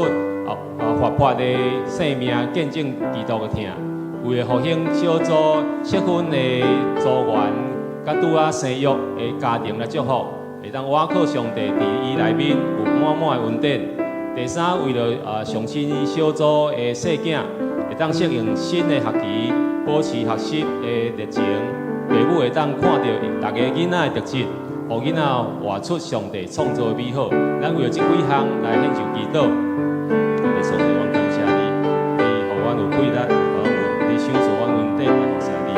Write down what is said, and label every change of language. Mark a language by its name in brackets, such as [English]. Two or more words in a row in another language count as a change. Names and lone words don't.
[Min Nan Chinese] 活泼的生命见证基督的疼，为了复兴小组结婚的组员，甲拄生育的家庭来祝福，会当倚靠上帝伫伊内面有满满的恩典。第三，为了上新小组的细囝，会当适应新的学期，保持学习的热情。父母会当看到大家囡仔的特质，互囡仔活出上帝创造的美好。咱为了这几项来献上祈祷。上帝，我感谢你，你互阮有气力，互阮有你享受阮恩典来服侍。